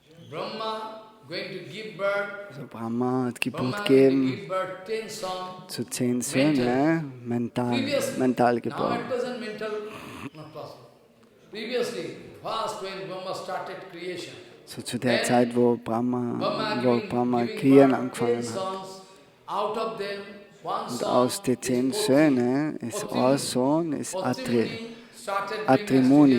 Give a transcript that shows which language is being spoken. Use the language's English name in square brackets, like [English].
[English] Brahma going to give birth. [German] Also Brahma hat Geburt gegeben zu 10 Söhnen, mental geboren. [English] Now it wasn't mental, not possible. Previously, first when Brahma started creation. [German] So zu der Zeit, wo Brahma kreieren angefangen hat. Und aus den 10 Söhnen ist ein Sohn, ist Atri Muni.